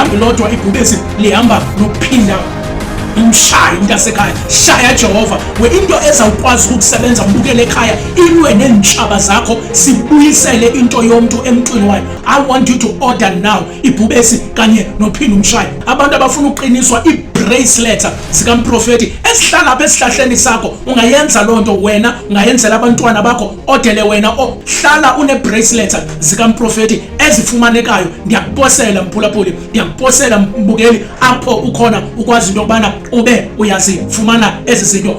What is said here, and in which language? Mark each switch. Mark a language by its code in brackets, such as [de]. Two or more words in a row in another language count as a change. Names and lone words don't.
[xh] Alihambi lodwa ibhubesi, lihamba nokuphinda Mshaye umntasekhaya, shaya Jehova. Into ezawukwazi ukusebenza mbukele ekhaya ilwe neentshaba zakho sibuyisele into yomntu emntwini wayo. [en] I want you to order now [xh] ibhubesi kanye nophinde umshaye. Abantu abafuna uqiniswa bracelets zikamprofeti esihlala apha esihlahleni sakho, ungayenza loo nto wena, ungayenzela abantwana bakho, odele wena ohlala une bracelets zikamprofeti ezifumanekayo. Ndiyakuposela mphulaphuli, ndiyakuposela mbukeli apho ukhona ukwazi into yokubana ube uyazifumana ezi zinto.